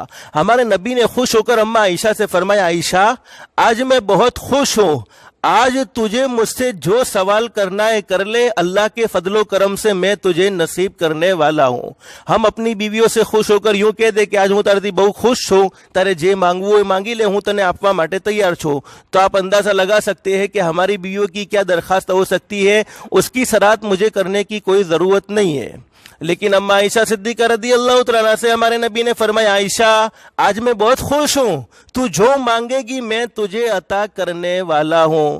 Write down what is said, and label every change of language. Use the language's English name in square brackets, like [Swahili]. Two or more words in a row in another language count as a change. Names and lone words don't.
[Urdu] ہمارے نبی نے خوش ہو کر اماں عائشہ سے فرمایا، عائشہ آج میں بہت خوش ہوں، آج تجھے مجھ سے جو سوال کرنا ہے کر لے، اللہ کے فضل و کرم سے میں تجھے نصیب کرنے والا ہوں۔ ہم اپنی بیویوں سے خوش ہو کر یوں کہہ دے کہ آج [Gujarati] હું તારાથી બહુ ખુશ હું, તારે જે માંગો માંગી લે, હું તને આપવા માટે તૈયાર છો، [Urdu] تو آپ اندازہ لگا سکتے ہیں کہ ہماری بیویوں کی کیا درخواست ہو سکتی ہے، اس کی سراحت مجھے کرنے کی کوئی ضرورت نہیں ہے۔ لیکن اماں عائشہ صدیقہ رضی اللہ تعالیٰ عنہا سے ہمارے نبی نے فرمایا، عائشہ آج میں بہت خوش ہوں، تو جو مانگے گی میں تجھے عطا کرنے والا ہوں۔